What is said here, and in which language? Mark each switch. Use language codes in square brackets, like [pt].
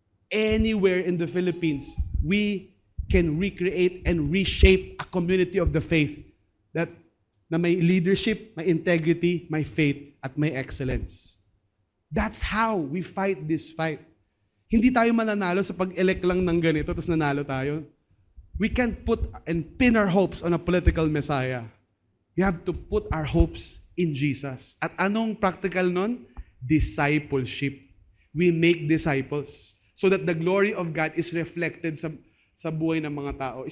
[en] Anywhere in the Philippines, we can recreate and reshape a community of the faith [tl] na may leadership, may integrity, may faith, at may excellence. [en] That's how we fight this fight. [tl] Hindi tayo mananalo sa pag-elect lang ng ganito, tapos nanalo tayo. [en] We can't put and pin our hopes on a political Messiah. We have to put our hopes in Jesus. [tl] At anong practical nun? [en] Discipleship. We make disciples so that the glory of God is reflected [tl] sa buhay ng mga tao.